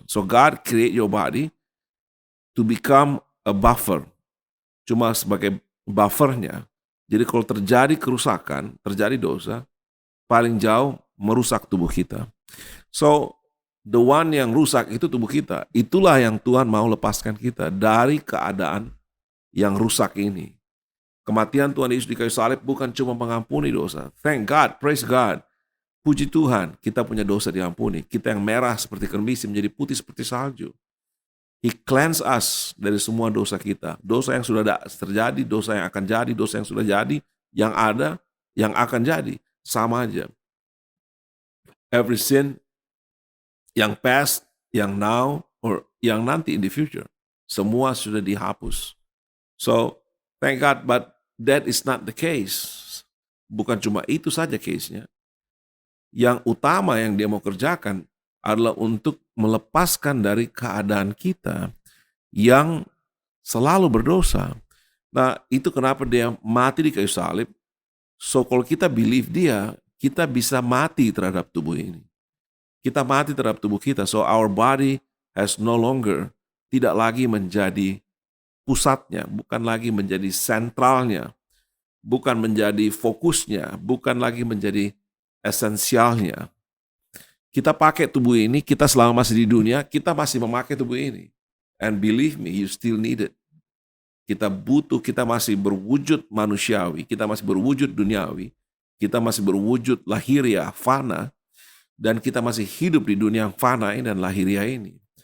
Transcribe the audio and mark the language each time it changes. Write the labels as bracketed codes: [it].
[en] So God create your body to become a buffer. [id] Cuma sebagai buffernya. Jadi kalau terjadi kerusakan, terjadi dosa, paling jauh merusak tubuh kita. [en] So the one [id] yang rusak itu tubuh kita. Itulah yang Tuhan mau lepaskan kita dari keadaan yang rusak ini. Kematian Tuhan Yesus di kayu salib bukan cuma mengampuni dosa. [en] Thank God, praise God. [id] Puji Tuhan, kita punya dosa diampuni. Kita yang merah seperti kermisi menjadi putih seperti salju. [en] He cleanse us [id] dari semua dosa kita. Dosa yang sudah terjadi, dosa yang akan jadi, dosa yang sudah jadi, yang ada, yang akan jadi. Sama aja. [en] Every sin, yang past, yang now, or yang nanti in the future. [id] Semua sudah dihapus. [en] So, thank God, but that is not the case. [id] Bukan cuma itu saja case-nya. Yang utama yang dia mau kerjakan adalah untuk melepaskan dari keadaan kita yang selalu berdosa. Nah, itu kenapa dia mati di kayu salib. So, kalau kita believe dia, kita bisa mati terhadap tubuh ini. Kita mati terhadap tubuh kita. [en] So, our body has no longer, [id] tidak lagi menjadi pusatnya, bukan lagi menjadi sentralnya, bukan menjadi fokusnya, bukan lagi menjadi esensialnya. Kita pakai tubuh ini, kita selama masih di dunia, kita masih memakai tubuh ini. [en] And believe me, you still need it. [id] Kita butuh, kita masih berwujud manusiawi, kita masih berwujud duniawi, kita masih berwujud lahiriah, fana, dan kita masih hidup di dunia yang fana ini dan lahiriah ini.